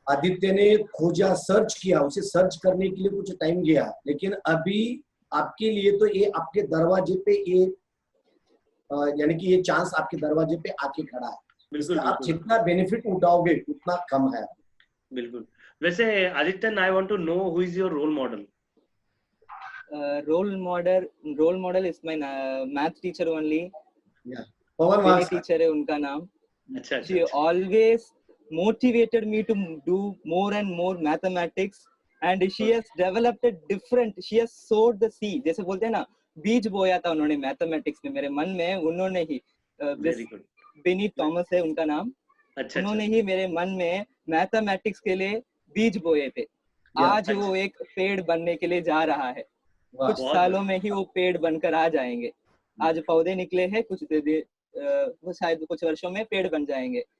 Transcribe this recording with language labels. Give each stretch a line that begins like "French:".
Hindi: आदित्य ने खोजा, सर्च किया, उसे सर्च करने के लिए कुछ टाइम गया, लेकिन अभी आपके लिए तो ये आपके दरवाजे पे ये यानी कि ये चांस आपके दरवाजे पे आके खड़ा है। बिल्कुल, आप जितना बेनिफिट उठाओगे उतना कम है। बिल्कुल। वैसे
English: Aditya, I want to know who is your role model? role model is my math teacher only.
Hindi: Pawan
English: Vinny
Hindi: Wagh teacher है उनका नाम. अच्छा
English: She
Hindi: अच्छा
English: always motivated me to do more and more mathematics, and she has developed a different, she has sowed the seed,
Hindi: जैसे बोलते हैं ना, बीज बोया था उन्होंने मैथमेटिक्स में मेरे मन में. उन्होंने ही
English: Very good.
Hindi: बिनी थॉमस है उनका नाम. अच्छा उन्होंने अच्छा ही मेरे मन में मैथमेटिक्स के लिए बीज बोए थे. आज वो एक पेड़ बनने के लिए जा रहा है. कुछ बहुत सालों में ही वो पेड़ बनकर आ जाएंगे. आज पौधे निकले हैं, कुछ वो शायद कुछ वर्षों में पेड़ बन जाएंगे.